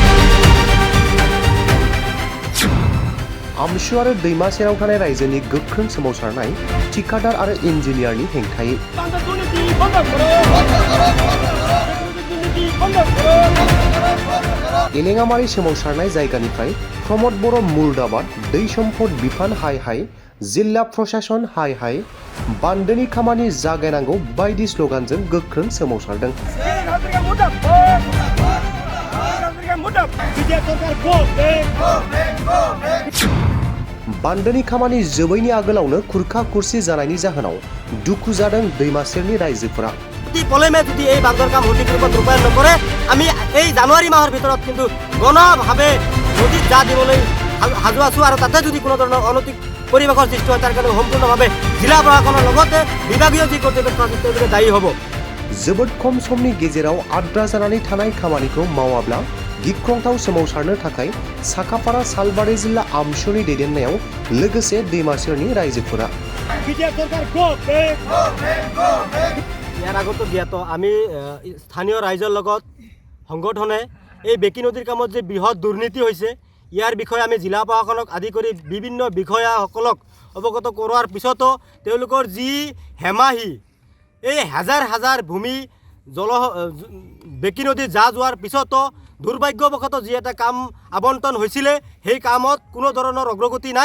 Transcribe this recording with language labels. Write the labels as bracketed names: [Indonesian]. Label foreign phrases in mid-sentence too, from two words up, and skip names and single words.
[Bodo] आमसु आरो दैमा सेराव थानाय रायजोनि गोख्रों सोमावसारनाय ठिकादार आरो इन्जिनियारनि हेंथायै एलेङामारि सोमावसारनाय जायगानिफ्राय प्रमद बर' मुर्दाबाद, दै सम्पद बिफान हाय हाय, जिल्ला प्रशासन हाय हाय, बान्दोनि खामानि जागायनांगौ बायदि स्लगानजों गोख्रों सोमावसारदों। बान्दोनि खामानि जोबैनि आगोलावनो खुरखा खुरसि जानायनि जाहोनाव दुखु जादों दैमा सेरनि रायजोफोरा। [Assamese] পলেমে যদি এই বান্ধৰ কাম সঠিক ৰূপত ৰূপায়ণ নকৰে আমি এই জানুৱাৰী মাহৰ ভিতৰত কিন্তু গণভাৱে নদীত যা দিবলৈ সাজু আছো আৰু তাতে যদি কোনো ধৰণৰ অনৈতিক পৰিৱেশৰ সৃষ্টি হয় তাৰ কাৰণে সম্পূৰ্ণভাৱে জিলা প্ৰশাসনৰ লগতে বিভাগীয় যি কৰ্তৃপক্ষ আছে তেওঁলোকে দায়ী হ'ব। [Bodo] जोबोद खम समनि गेजेराव आद्रा जानानै थानाय खामानिखौ मावाब्ला गिख्रंथाव सोमावसारनो थाखाय साखाफारा सालबारि जिल्ला आमसुनि दैदेननायाव लोगोसे दैमा सेरनि रायजोफोरा [Assamese] ইয়াৰ আগতো জ্ঞাত আমি স্থানীয় ৰাইজৰ লগত সংগঠনে এই বেকী নদীৰ কামত যে বৃহৎ দুৰ্নীতি হৈছে ইয়াৰ বিষয়ে আমি জিলা প্ৰশাসনক আদি কৰি বিভিন্ন বিষয়াসকলক অৱগত কৰোৱাৰ পিছতো তেওঁলোকৰ যি হেমাহি এই হাজাৰ হাজাৰ ভূমি বেকী নদীত যা যোৱাৰ পিছতো দুৰ্ভাগ্যবশতঃ যি এটা কাম আবণ্টন হৈছিলে সেই কামত কোনো ধৰণৰ অগ্ৰগতি নাই।